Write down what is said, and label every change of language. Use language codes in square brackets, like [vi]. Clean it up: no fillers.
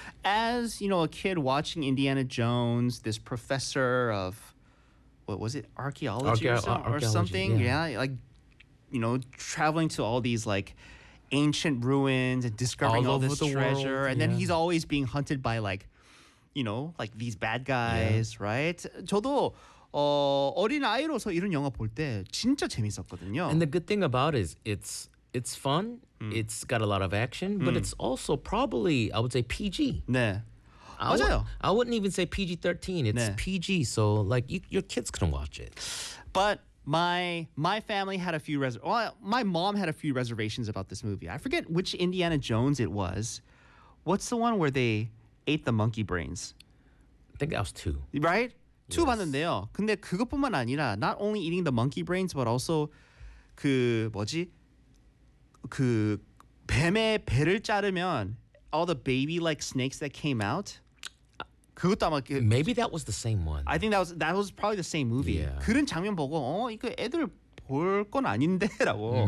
[en] As, you know, a kid watching Indiana Jones, this professor of, what was it, archaeology or something? Yeah, like, you know, traveling to all these, like, ancient ruins and discovering all this treasure. World. And then he's always being hunted by, like, you know, like these bad guys, right? [ko] 저도 어린 아이로서 이런 영화 볼 때 진짜 재밌었거든요. [en] And the good thing about it is it's fun. It's got a lot of action, but it's also probably, I would say, PG. [ko] 네. 맞아요. [en] I wouldn't even say PG-13. It's 네. PG, so, like, your kids can watch it. But my family had a few my mom had a few reservations about this movie. I forget which Indiana Jones it was. What's the one where they ate the monkey brains? I think that was two. Right? Yes. [ko] 2 봤는데요. 근데 그것뿐만 아니라, [en] not only eating the monkey brains, but also [ko] 그 뭐지? 그 뱀의 배를 자르면 [en] all the baby like snakes that came out. [ko] 그것도 아마 그, [en] maybe that was the same one. I think that was probably the same movie. Yeah. [ko] 그런 장면 보고 이거 애들 볼 건 아닌데라고